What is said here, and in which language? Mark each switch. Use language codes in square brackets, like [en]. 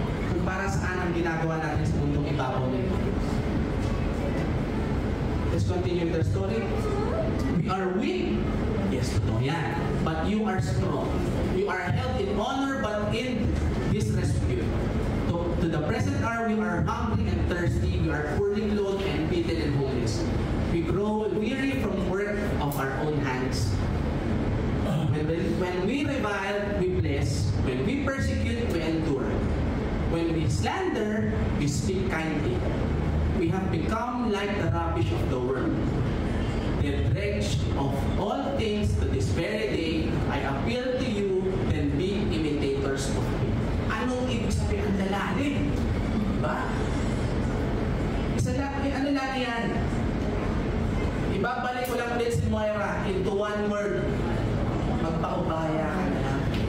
[tl] Kung para saan ang ginagawa natin sa mundong ibabaw na ito. [en] Let's continue with our story. We are weak. Yes, [tl] totoo yan. [en] But you are strong. You are held in honor but in disrepute. To the present hour, we are hungry and thirsty. We are poorly clothed and beaten and homeless. We grow weary from work of our own hands. When we revile, we bless. When we persecute, we endure. When we slander, we speak kindly. We have become like the rubbish of the world. The dredge of all things to this very day, I appeal to you, then be imitators of me. [tl] Anong ibig sabihin ang lalalim? Diba? Ano lagi yan? Ibabalik ko lang ulit si Moira [en] into one word. [tl] Magpaubaya ka na lang.